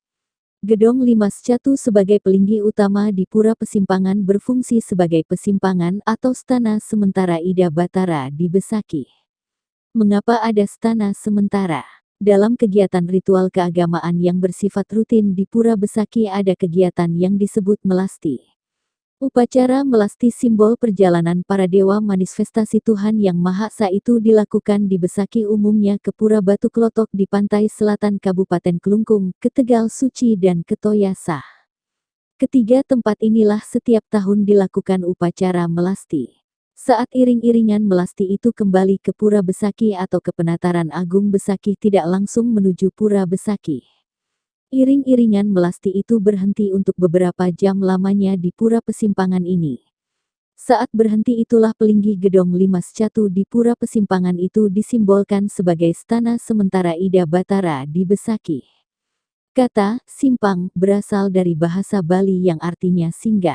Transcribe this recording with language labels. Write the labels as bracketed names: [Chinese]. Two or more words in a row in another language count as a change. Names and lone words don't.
[Indonesian] Gedong Limas Catu sebagai pelinggih utama di Pura Pesimpangan berfungsi sebagai pesimpangan atau stana sementara Ida Batara di Besakih. Mengapa ada stana sementara? Dalam kegiatan ritual keagamaan yang bersifat rutin di Pura Besaki ada kegiatan yang disebut melasti. Upacara melasti simbol perjalanan para dewa manifestasi Tuhan Yang Maha Esa itu dilakukan di Besaki umumnya ke Pura Batu Klotok di pantai selatan Kabupaten Kelungkung, Ketegal Suci dan Ketoyasah. Ketiga tempat inilah setiap tahun dilakukan upacara melasti. Saat iring-iringan melasti itu kembali ke Pura Besaki atau ke Penataran Agung Besaki tidak langsung menuju Pura Besaki. Iring-iringan melasti itu berhenti untuk beberapa jam lamanya di Pura Pesimpangan ini. Saat berhenti itulah Pelinggih Gedong Limas Catu di Pura Pesimpangan itu disimbolkan sebagai stana sementara Ida Batara di Besaki. Kata simpang berasal dari bahasa Bali yang artinya singgah.